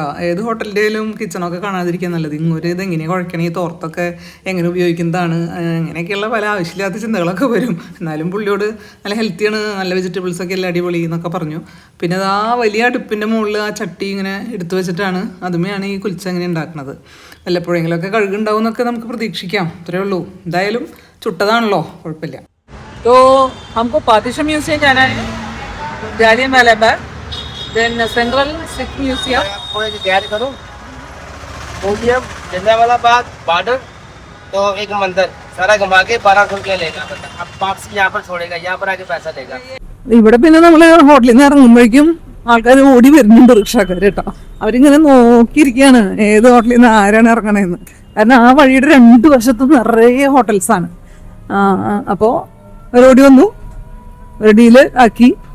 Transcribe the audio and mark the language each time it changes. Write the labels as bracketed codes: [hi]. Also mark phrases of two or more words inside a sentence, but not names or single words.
[ml] ഏത് ഹോട്ടലിൻ്റെയിലും കിച്ചണൊക്കെ കാണാതിരിക്കാൻ നല്ലത്. ഇങ്ങോട്ട് ഇത് എങ്ങനെയാണ് കുഴക്കണേ, ഈ തോർത്തൊക്കെ എങ്ങനെ ഉപയോഗിക്കുന്നതാണ്, അങ്ങനെയൊക്കെയുള്ള പല ആവശ്യമില്ലാത്ത ചിന്തകളൊക്കെ വരും. എന്നാലും പുള്ളിയോട് നല്ല ഹെൽത്തിയാണ്, നല്ല വെജിറ്റബിൾസൊക്കെ എല്ലാം അടിപൊളി എന്നൊക്കെ പറഞ്ഞു. പിന്നെ ആ വലിയ അടുപ്പിൻ്റെ മുകളിൽ ആ ചട്ടി ഇങ്ങനെ എടുത്തു വെച്ചിട്ടാണ്, അതുമെയാണ് ഈ കുൽച്ച ഇങ്ങനെ ഉണ്ടാക്കുന്നത്. വല്ലപ്പോഴെങ്കിലുമൊക്കെ കഴുകുണ്ടാവും എന്നൊക്കെ നമുക്ക് പ്രതീക്ഷിക്കാം. അത്രേ ഉള്ളൂ. എന്തായാലും ചുട്ടതാണല്ലോ, കുഴപ്പമില്ല. [hi] तो हमको पार्टीशन म्यूजियम जाना है, जालियनवाला बाग, देन सेंट्रल सिख म्यूजियम, तैयार करो म्यूजियम, जलियांवाला बाग, बॉर्डर, तो एक मंदिर सारा घुमा के 1200 रुपया लेगा. अब वापसी यहाँ पर छोड़ेगा, यहाँ पर आके पैसा देगा. [ml] ഇവിടെ പിന്നെ നമ്മൾ ഹോട്ടലിൽ നിന്ന് ഇറങ്ങുമ്പോഴേക്കും ആൾക്കാർ ഓടി വരുന്നുണ്ട്, റിക്ഷക്കാർ കേട്ടോ. അവരിങ്ങനെ നോക്കിയിരിക്കുകയാണ് ഏത് ഹോട്ടലിൽ നിന്ന് ആരാണ് ഇറങ്ങണതെന്ന്. കാരണം ആ വഴിയുടെ 2 വശത്തും നിറയെ ഹോട്ടൽസാണ്. അപ്പോൾ അവരോടി വന്നു, ഒരു ഡീല് ആക്കി.